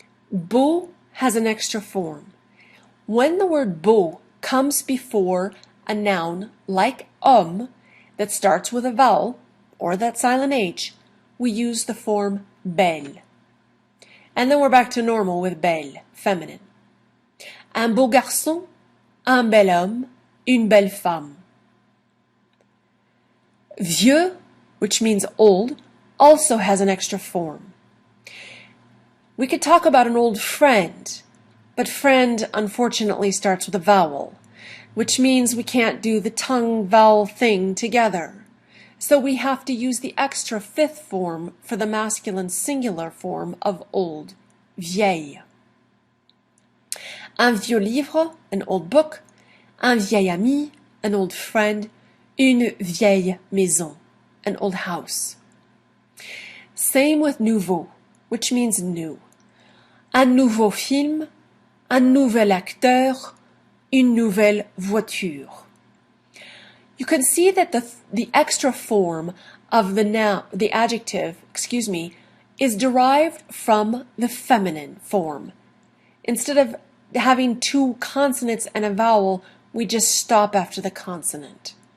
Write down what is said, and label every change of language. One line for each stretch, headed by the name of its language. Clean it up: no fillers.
English: Beau has an extra form. When the word beau comes before a noun like homme that starts with a vowel or that silent H, we use the form belle. And then we're back to normal with belle, feminine.
French: Un beau garçon, un bel homme, une belle femme.
English: Vieux, which means old, also has an extra form. We could talk about an old friend, but friend unfortunately starts with a vowel, which means we can't do the tongue vowel thing together. So we have to use the extra fifth form for the masculine singular form of old, vieille.
French: Un vieux livre,
English: an old book.
French: Un vieil ami,
English: an old friend.
French: Une vieille maison,
English: an old house. Same with nouveau, which means new.
French: Un nouveau film, un nouvel acteur, une nouvelle voiture.
English: You can see that the extra form of the adjective, is derived from the feminine form. Instead of having two consonants and a vowel, we just stop after the consonant.